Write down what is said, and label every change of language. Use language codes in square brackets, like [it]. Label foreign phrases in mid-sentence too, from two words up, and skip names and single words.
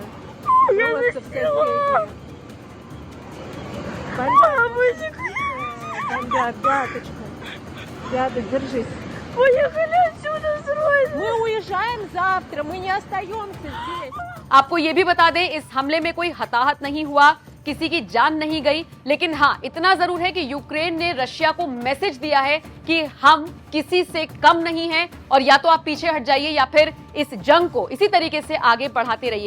[ru] Просто в соседнее. Бомбят, пяточка. Ряда, держись. Поехали отсюда срочно! Мы уезжаем завтра, мы не остаемся здесь. [hi] आपको ये भी बता दें, इस हमले में कोई हताहत नहीं हुआ, किसी की जान नहीं गई, लेकिन हाँ, इतना जरूर है कि यूक्रेन ने रशिया को मैसेज दिया है कि हम किसी से कम नहीं हैं और या तो आप पीछे हट जाइए या फिर इस जंग को इसी तरीके से आगे बढ़ाते रहिए।